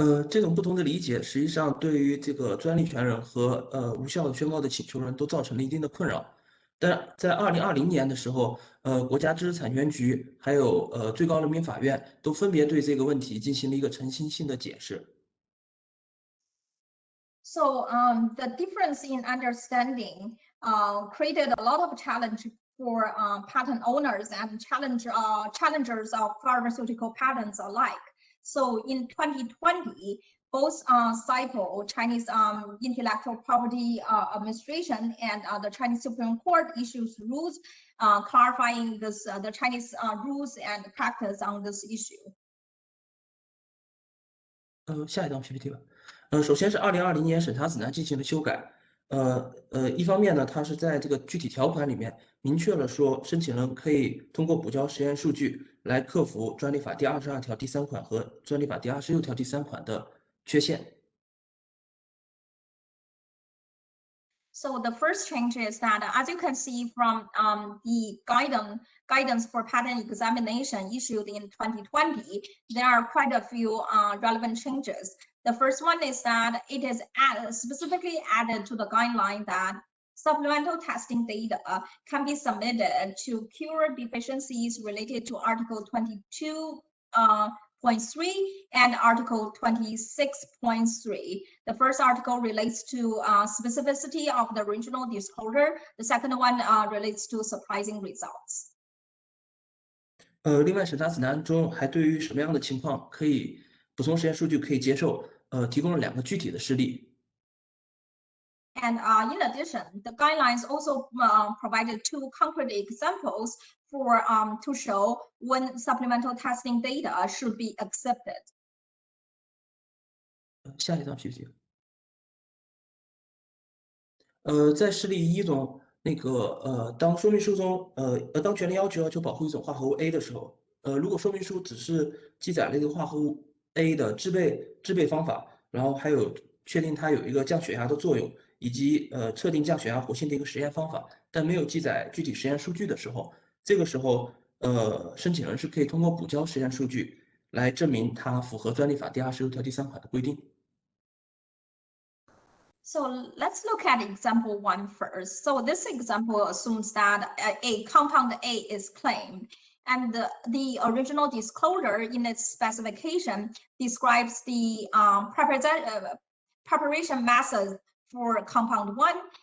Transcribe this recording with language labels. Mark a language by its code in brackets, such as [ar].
[zh] 这种不同的理解，实际上对于这个专利权人和无效宣告的请求人都造成了一定的困扰。但在2020年的时候，国家知识产权局还有最高人民法院都分别对这个问题进行了一个诚信性的解释。 [en] So the difference in understanding created a lot of challenge for patent owners and challengers of pharmaceutical patents alike. So in 2020, both CIPO, Chinese Intellectual Property Administration, and the Chinese Supreme Court issues rules clarifying this, the Chinese rules and practice on this issue. [zh] 下一张 PPT 吧。首先是2020年审查指南进行了修改。一方面呢，它是在这个具体条款里面明确了说，申请人可以通过补交实验数据来克服专利法第22条第3款和专利法第26条第3款的缺陷。 [en] So the first change is that, as you can see from the guidance for patent examination issued in 2020, there are quite a few relevant changes. The first one is that it is specifically added to the guideline that supplemental testing data can be submitted to cure deficiencies related to Article 22.3 and Article 26.3. The first article relates to specificity of the original disclosure. The second one relates to surprising results. [zh] 另外，审查指南中还对于什么样的情况可以补充实验数据可以接受，提供了2个具体的事例。 [en] And in addition, the guidelines also provided 2 concrete examples for to show when supplemental testing data should be accepted. [zh] 下一张 PPT。在示例一中，那个当说明书中当权利要求保护一种化合物 A 的时候，如果说明书只是记载了这个化合物 A 的制备方法，然后还有确定它有一个降血压的作用，以及测定降血压活性的一个实验方法，但没有记载具体实验数据的时候，这个时候申请人是可以通过补交实验数据来证明它符合专利法第26条第3款的规定。 [en] So let's look at example 1 first. So this example assumes that a compound A is claimed, and the original disclosure in its specification describes the preparation method for compound 1,